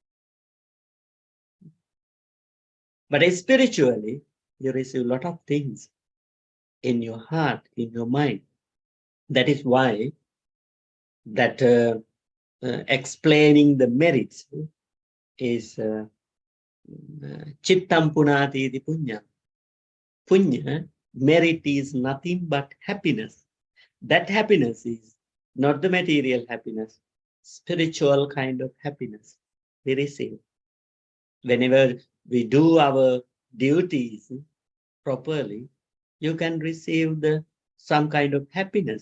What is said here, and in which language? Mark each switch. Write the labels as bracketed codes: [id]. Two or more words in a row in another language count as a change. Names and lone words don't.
[en] But spiritually, you receive a lot of things in your heart, in your mind. That is why that explaining the merits is [pi] chittam punati iti punya. [en] Punya, merit is nothing but happiness. That happiness is not the material happiness, spiritual kind of happiness we receive. Whenever we do our duties properly, you can receive some kind of happiness.